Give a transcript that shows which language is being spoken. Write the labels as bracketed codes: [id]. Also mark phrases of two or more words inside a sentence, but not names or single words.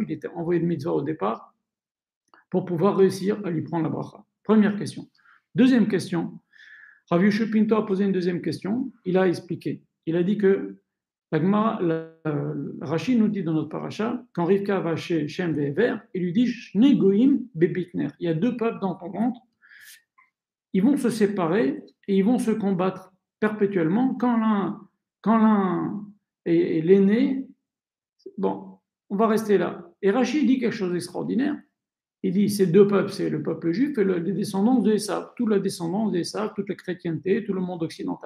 [fr] Il était envoyé de mitzvah au départ pour pouvoir réussir à lui prendre la bracha. Première question. Deuxième question. Rav Yoshe Pinto a posé une deuxième question. Il a expliqué. Il a dit que Rashi nous dit dans notre paracha, quand Rivka va chez Shem Ve'ever, il lui dit [he] שני גוים בבטנך. [fr] Il y a deux peuples dans ton ventre. Ils vont se séparer et ils vont se combattre perpétuellement. Quand l'un est l'aîné, bon, on va rester là. Et Rashi dit quelque chose d'extraordinaire. Il dit ces deux peuples, c'est le peuple juif et les descendants de Esav, toute la descendance d'Esav, toute la chrétienté, tout le monde occidental.